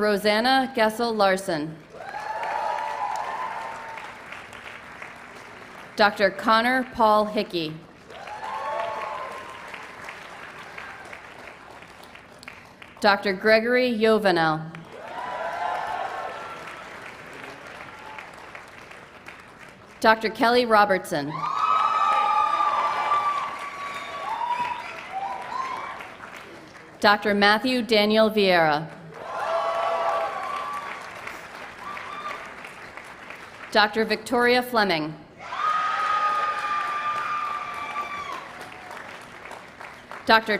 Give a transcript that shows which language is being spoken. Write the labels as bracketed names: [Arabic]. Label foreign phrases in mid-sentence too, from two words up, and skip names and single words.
[English] Rosanna Gessel Larson. Dr. Connor Paul Hickey. Dr. Gregory Yovanel. Dr. Kelly Robertson. Dr. Matthew Daniel Vieira. Dr. Victoria Fleming. Dr.